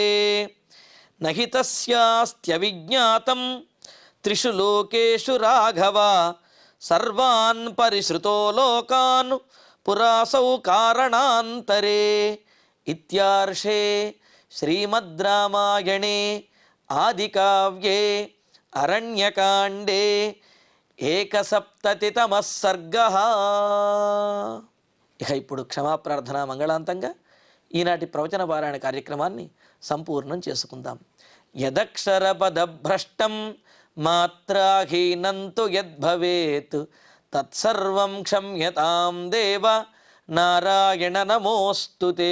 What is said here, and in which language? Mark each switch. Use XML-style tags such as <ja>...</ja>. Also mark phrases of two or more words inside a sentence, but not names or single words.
<sa>न हि तस्यास्त्यविज्ञातं त्रिषु लोकेषु राघव सर्वान् परिश्रुतो लोकान् पुरासौ कारणान्तरे इत्यार्षे श्रीमद् रामायणे आदिकाव्ये अरण्यकाण्डे 170तमः सर्गः.</sa> <te>ఇక ఇప్పుడు క్షమాప్రార్థన మంగళాంతంగా ఈనాటి ప్రవచన పారాయణ కార్యక్రమాన్ని సంపూర్ణం చేసుకుందాం.</te> <sa>యదక్షరపదభ్రష్టం మాత్రాహీనం తు యద్భవేత్ తత్సర్వం క్షమ్యతాం దేవ నారాయణ నమోస్తుతే.</sa>